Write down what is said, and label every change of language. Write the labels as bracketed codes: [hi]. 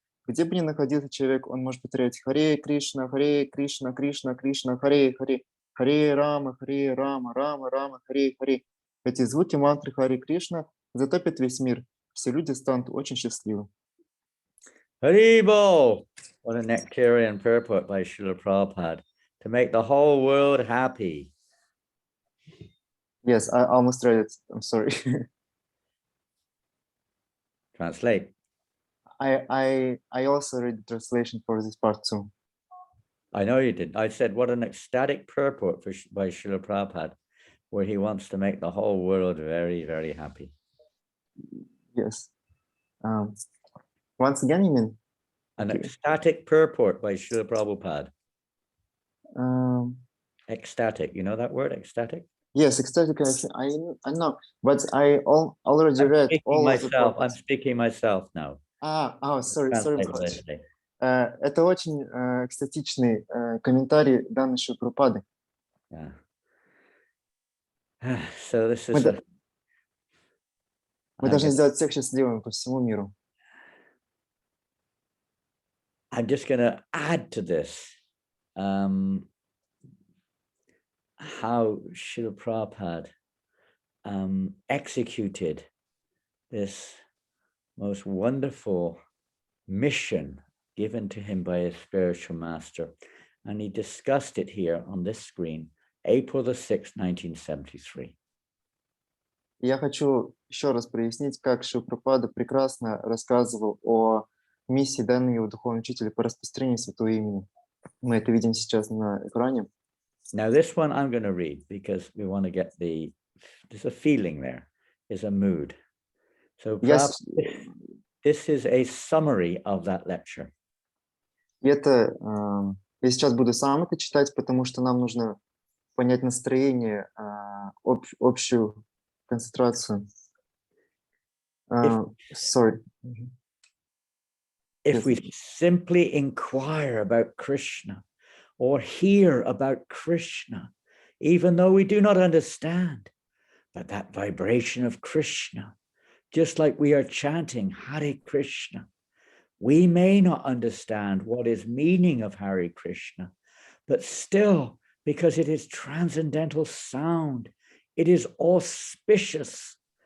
[ru] Где бы ни находился человек, он может повторять Харе Кришна, Кришна, Кришна, Харе, Харе, Харе Рама, Рама, Рама, Харе, Харе. Эти звуки мантры Харе Кришна затопят весь мир. Все люди станут очень счастливы. Haribo! [en] What a nectarian purport by Srila Prabhupada to make the whole world happy. Yes, I almost read it. I'm sorry. Translate. I also read the translation for this part too. I know you did. I said, what an ecstatic purport by Srila Prabhupada, where he wants to make the whole world very, very happy. Yes. Once again, you mean? An ecstatic purport by Srila Prabhupada. Ecstatic, you know that word, ecstatic? Yes, ecstatic. I know, but I already read all of the purports. I'm speaking myself now. Sorry. [ru] Это очень экстатичный комментарий данной Шри Прабхупады. [en] Yeah. So this is. [ru] Мы должны сделать всех счастливыми по всему миру. [en] I'm just going to add to this how Srila Prabhupada executed this most wonderful mission given to him by his spiritual master. And he discussed it here on this screen, April the 6th, 1973. [ru] Я хочу еще раз прояснить, как Шри Прабхупада прекрасно рассказывал о миссии, данной его духовного учителя по распространению святого имени. Мы это видим сейчас на экране. [en] Now this one I'm going to read because we want to get there's a feeling there, there's a mood. So this is a summary of that lecture. [ru] Я сейчас буду сам это читать, потому что нам нужно понять настроение, общую концентрацию. [en] Sorry. If we simply inquire about Krishna or hear about Krishna, even though we do not understand, but that vibration of Krishna, just like we are chanting Hare Krishna, we may not understand what is meaning of Hare Krishna, but still, because it is transcendental sound, it is auspicious.